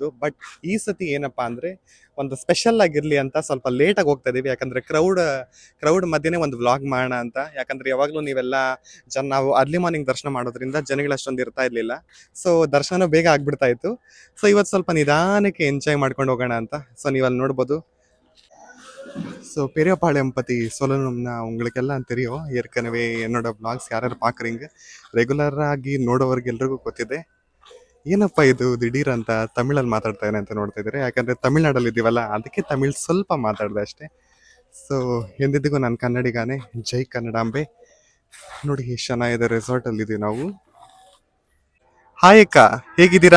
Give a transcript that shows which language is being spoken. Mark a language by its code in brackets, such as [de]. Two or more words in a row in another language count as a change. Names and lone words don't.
[kn] ಬಟ್ ಈ ಸತಿ ಏನಪ್ಪ ಅಂದರೆ ಒಂದು ಸ್ಪೆಷಲ್ ಆಗಿರಲಿ ಅಂತ ಸ್ವಲ್ಪ ಲೇಟಾಗಿ ಹೋಗ್ತಾ ಇದೀವಿ. ಯಾಕಂದರೆ ಕ್ರೌಡ್ ಮಧ್ಯೆನೇ ಒಂದು ವ್ಲಾಗ್ ಮಾಡೋಣ ಅಂತ. ಯಾಕಂದರೆ ಯಾವಾಗಲೂ ನೀವೆಲ್ಲ ನಾವು [en] early morning [kn] ದರ್ಶನ ಮಾಡೋದ್ರಿಂದ ಜನಗಳು ಅಷ್ಟೊಂದು ಇರ್ತಾ ಇರಲಿಲ್ಲ. ದರ್ಶನ ಬೇಗ ಆಗ್ಬಿಡ್ತಾ ಇತ್ತು. ಇವತ್ತು ಸ್ವಲ್ಪ ನಿಧಾನಕ್ಕೆ ಎಂಜಾಯ್ ಮಾಡ್ಕೊಂಡು ಹೋಗೋಣ ಅಂತ. ನೀವು ಅಲ್ಲಿ ನೋಡ್ಬೋದು. [ta] பெரியபாளையம் பற்றி சொல்லணும்னா உங்களுக்கெல்லாம் தெரியும். ஏற்கனவே என்னோட [kn] ವ್ಲಾಗ್ಸ್ ಯಾರ್ಯಾರು ಪಾಕ್ರಿಂಗ್ ರೆಗ್ಯುಲರ್ ಆಗಿ ನೋಡೋವ್ರಿಗೆ ಎಲ್ರಿಗೂ ಗೊತ್ತಿದೆ. ಏನಪ್ಪ ಇದು ದಿಢೀರ್ ಅಂತ ತಮಿಳಲ್ಲಿ ಮಾತಾಡ್ತಾನೆ ಅಂತ ನೋಡ್ತಾ ಇದ್ದಾರೆ. ಯಾಕಂದರೆ ತಮಿಳ್ನಾಡಲ್ಲಿ ಇದ್ದೀವಲ್ಲ, ಅದಕ್ಕೆ ತಮಿಳ್ ಸ್ವಲ್ಪ ಮಾತಾಡಿದೆ ಅಷ್ಟೇ. ಎಂದಿದ್ದಿಗೂ ನಾನು ಕನ್ನಡಿಗಾನೆ. ಜೈ ಕನ್ನಡಾಂಬೆ. ನೋಡಿ ಎಷ್ಟು ಚೆನ್ನಾಗಿದೆ. ರೆಸಾರ್ಟಲ್ಲಿ ಇದ್ದೀವಿ ನಾವು. ಹಾಯ್ ಅಕ್ಕ, ಹೇಗಿದ್ದೀರಾ?